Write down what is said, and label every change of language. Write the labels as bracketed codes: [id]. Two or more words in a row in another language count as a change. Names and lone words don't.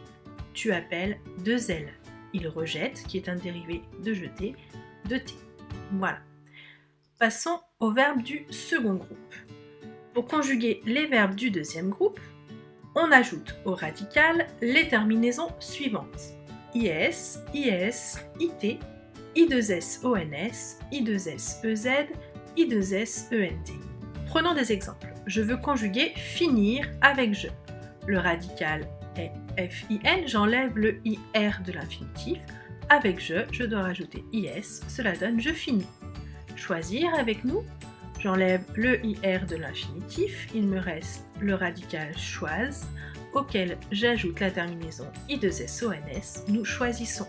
[fr] Tu appelles 2 L. Il rejette, qui est un dérivé de jeter, 2 T. Voilà. Passons au verbe du second groupe. Pour conjuguer les verbes du deuxième groupe, on ajoute au radical les terminaisons suivantes. IS, IS, IT, I2S ONS, I2S EZ, I2S ENT. Prenons des exemples. Je veux conjuguer finir avec je. Le radical est FIN, j'enlève le IR de l'infinitif. Avec je dois rajouter IS, cela donne je finis. Choisir avec nous, j'enlève le IR de l'infinitif, il me reste le radical choise, auquel j'ajoute la terminaison I2S ONS, nous choisissons.